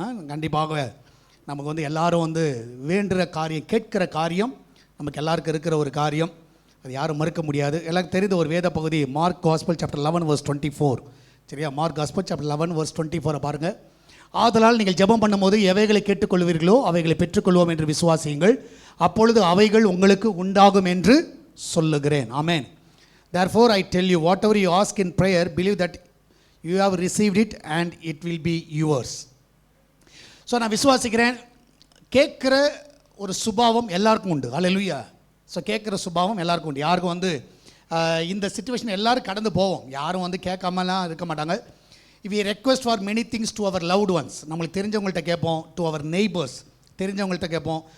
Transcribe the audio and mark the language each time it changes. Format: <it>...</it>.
<ta>கண்டிப்பாக நமக்கு எல்லாரும் வேண்டுகிற காரியம், கேட்கிற காரியம் நமக்கு எல்லாருக்கும் இருக்கிற ஒரு காரியம். அது யாரும் மறுக்க முடியாது. எல்லாருக்கும் தெரிந்த ஒரு வேத பகுதி மார்க் காஸ்பல் சாப்டர் 11 verse 24. சரியா? மார்க் காஸ்பல் சாப்டர் 11 verse 24 பாருங்கள். ஆதலால் நீங்கள் ஜெபம் பண்ணும்போது எவைகளை கேட்டுக்கொள்வீர்களோ அவைகளை பெற்றுக்கொள்வோம் என்று விசுவாசியுங்கள், அப்பொழுது அவைகள் உங்களுக்கு உண்டாகும் என்று சொல்லுகிறேன். ஆமென்.</ta> <en>Therefore I tell you, whatever you ask in prayer, believe that you have received it and it will be yours.</en> <ta>So நான் விசுவாசிக்கிறேன், கேட்குற ஒரு சுபாவம் எல்லாருக்கும் உண்டு. அல்லேலூயா. ஸோ கேட்குற சுபாவம் எல்லாருக்கும் உண்டு. யாருக்கும் இந்த சிச்சுவேஷன் எல்லோரும் கடந்து போவோம். யாரும் கேட்காமலாம் இருக்க மாட்டாங்க.</ta> <en>We request for many things to our loved ones.</en> <ta>நம்மளுக்கு தெரிஞ்சவங்கள்ட்ட கேட்போம்.</ta> <en>to our neighbours,</en> <ta>தெரிஞ்சவங்கள்ட்ட கேட்போம்.</ta>